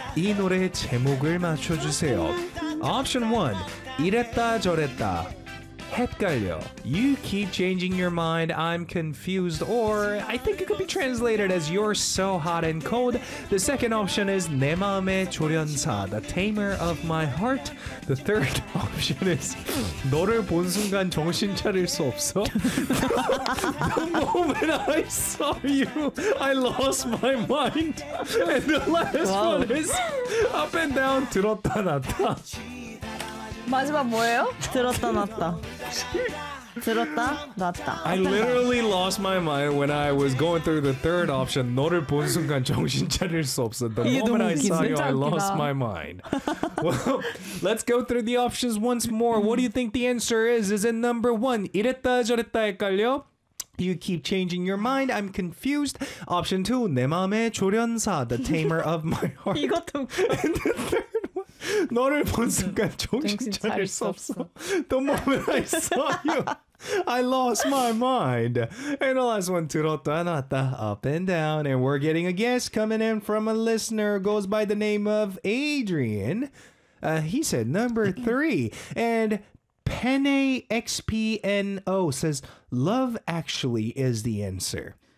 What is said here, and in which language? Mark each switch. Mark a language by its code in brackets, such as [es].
[ko] 이 노래의 제목을 맞춰주세요. [en] Option 1. [ko] 이랬다 저랬다. 헷갈려. [en] You keep changing your mind, I'm confused, or I think it could be translated as you're so hot and cold. The second option is [ko] 내 마음의 조련사, [en] the tamer of my heart. The third option is [ko] 너를 본 순간 정신 차릴 수 없어. [en] The moment I saw you, I lost my mind. And the last wow. one is up and down [ko] 들었다 놨다. 마지막 뭐예요? 들었다 놨다. 들었다 놨다. [en] I literally lost my mind when I was going through the third option. [ko] 너를 본 순간 정신 차릴 수 없어. [en] The moment I saw you, I lost my mind. Well, let's go through the options once more. What do you think the answer is? Is it number one? [ko] 이랬다 저랬다 헷갈려? [en] You keep changing your mind. I'm confused. Option two. [ko] 내 마음의 조련사. [en] The tamer of my heart. [ko] 이것도 [en] And the third. [ko] 너를 본 순간 정신 차릴 수 없어. [en] The moment I saw you, I lost my mind. And the last one, [ko] 들었다 놨다, [en] up and down. And we're getting a guess coming in from a listener, goes by the name of Adrian. He said number three. And Penne XPNO says, love actually is the answer.